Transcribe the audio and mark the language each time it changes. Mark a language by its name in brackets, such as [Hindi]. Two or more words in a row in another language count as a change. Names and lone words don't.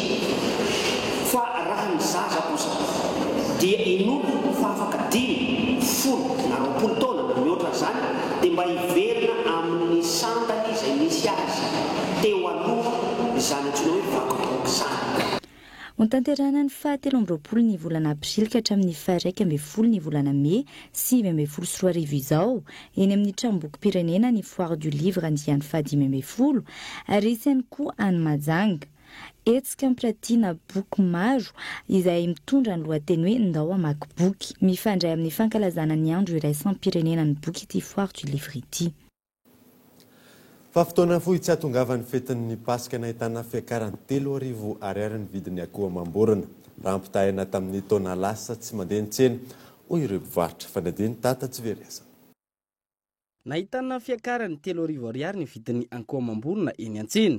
[Malagasy] Fa raha ny zaza kosa dia inolo fa afaka 10, 10 na 20 taona na mihoatra zany dia mba hiverina amin'ny sandany izay misy azy teo aloha izany antsoina hoe vakiboky zany. Tanterana ny 17 ny volana aprily ka hatramin'ny 1 ny volana May 2024 izao eny amin'ny tranomboky pirenena ny [French] foire du livre [Malagasy] andiany 15 ary isany koa any Majanga. etsika ampirantiana boky maro izay mitondra ny lohateny hoe ndao hamaky boky. Mifandray amin'ny fankalazana ny andro iraisam-pirenena ny boky ity [French] foire du livre [Malagasy] ity. Fa fotoana fohy tsy hahatongavan'ny fetin'ny Pasika nahitana fiakarany 3,000 ariary ny vidin'ny akoho amam-borona. Raha ampitahina tamin'ny taona lasa tsy mandeha ny tsena hoy ireo mpivarotra. Fanadiny Tata Tsivereza. Nahitana fiakarany 3,000 ariary ny vidin'ny akoho amam-borona eny an-tsena.